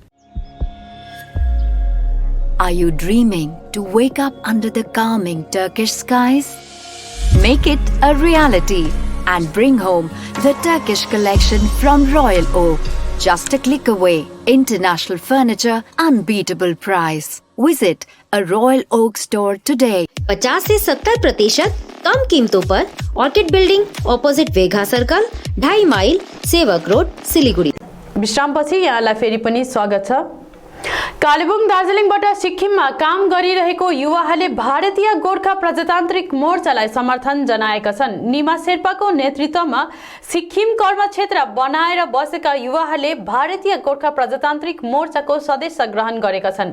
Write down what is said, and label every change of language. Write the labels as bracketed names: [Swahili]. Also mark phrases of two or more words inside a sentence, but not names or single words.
[English] Are you dreaming to wake up under the calming Turkish skies? Make it a reality and bring home the Turkish collection from Royal Oak. Just a click away. International furniture, unbeatable price. Visit a Royal Oak store today. [Hindi] 50 से 70% कम कीमतों पर ऑर्किड बिल्डिंग अपोजिट वेघा सर्कल 2.5 माइल सेवक रोड सिलिगुडी। [Nepali] विश्रामपछि यहाँलाई फेरि पनि स्वागत छ। कालेबुङ दार्जिलिङबाट सिक्किममा काम गरिरहेको युवाहरूले भारतीय गोर्खा प्रजातान्त्रिक मोर्चालाई समर्थन जनाएका छन्। निमा शेर्पाको नेतृत्वमा सिक्किम कर्म क्षेत्र बनाएर बसेका युवाहरूले भारतीय गोर्खा प्रजातान्त्रिक मोर्चाको सदस्य ग्रहण गरेका छन्।